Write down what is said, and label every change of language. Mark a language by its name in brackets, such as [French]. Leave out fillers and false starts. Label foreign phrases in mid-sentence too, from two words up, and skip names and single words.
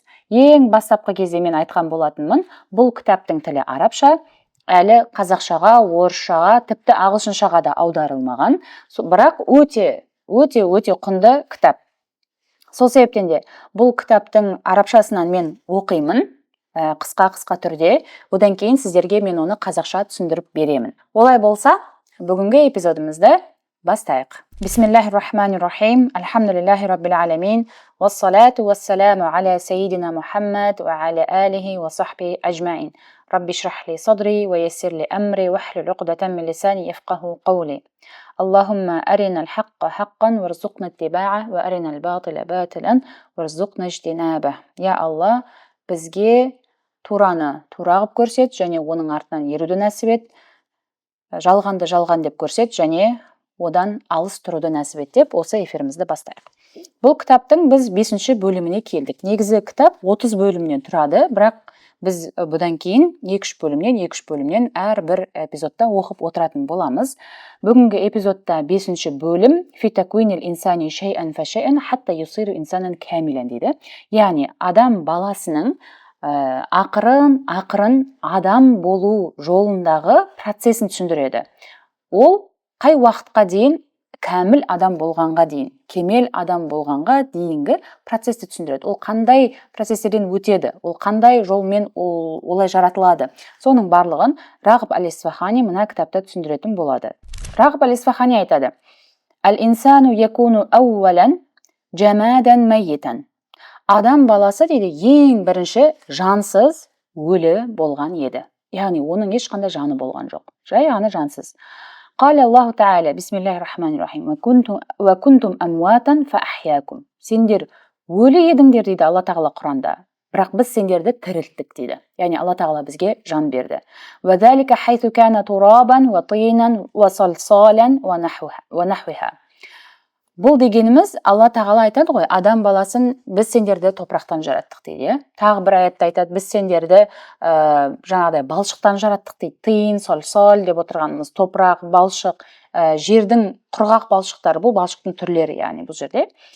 [Kazakh] Ең бастапқы кезде мен айтқан болатынмын, бұл кітаптың тілі арабша, әлі қазақшаға, орысшаға, тіпті ағылшыншаға да аударылмаған, бірақ өте құнды кітап. Сол себептен де бұл кітаптың арабшасынан мен оқимын, қысқа түрде, одан кейін сіздерге мен оны қазақша түсіндіріп беремін. Олай болса, бүгінгі эпизодымызды бастайық. [Arabic] بسم الله الرحمن الرحيم، الحمد لله رب العالمين، والصلاة والسلام على سيدنا محمد وعلى آله وصحبه أجمعين. رب اشرح لي صدري ويسر لي أمري واحلل عقدة من لساني يفقهوا قولي. اللهم أرنا الحق حقا وارزقنا اتباعه وأرنا الباطل باطلا وارزقنا اجتنابه. [Kazakh] Я Алла, бізге тураны тура қылып көрсет, және оның артынан еруді нәсіп ет, жалғанды жалған деп көрсет, және одан алыс тұруды нәсіп ет деп осы эфирімізді бастайық. Бұл кітаптың біз 5-ші бөліміне келдік. Негізі кітап 30 бөлімнен тұрады, бірақ біз бұдан кейін 2-3 бөлімнен әр бір эпизодта оқып отыратын боламыз. Бүгінгі эпизодта 5-ші бөлім [Arabic] في تكوين الإنسان شيئا فشيئا حتى يصير إنسانا كاملا [Kazakh] дейді. Яғни адам баласының ақырын адам болу жолындағы процесін түсіндіреді. Ол қай уақытқа дейін кәміл адам болғанға дейін, кемел адам болғанға дейінгі процесті түсіндіреді. Ол қандай процестерден өтеді, ол қандай жолмен олай жаратылады. Соның барлығын Рағып әл-Исфахани мына кітапта түсіндіретін болады. Рағып әл-Исфахани айтады: [Arabic] «الإنسان يكون أولا جمادا ميتا». [Kazakh] Адам баласы дейді, ең бірінші жансыз, өлі болған еді. Яғни оның ешқандай жаны болған жоқ. Жай ғана жансыз. [Arabic] قال الله تعالى، بسم الله الرحمن الرحيم، وكنتم أمواتا فأحياكم. [Kazakh] Сендер өлі едіңдер дейді Алла Тағала Құранда, бірақ біз сендерді тірілттік дейді. Яғни Алла Тағала бізге жан берді. [Arabic] وذلك حيث كان ترابا وطينا وصلصالا ونحوها. [Kazakh] Бұл дегеніміз, Алла Тағала айтады ғой, адам баласын біз сендерді топырақтан жараттық дейді. Тағы бір аятта айтады, біз сендерді жаңағыдай балшықтан жараттық дейді. Тиын, сальсал деп отырғанымыз топырақ, балшық, жердің құрғақ балшықтары, бұл балшықтың түрлері, яғни бұл жерде.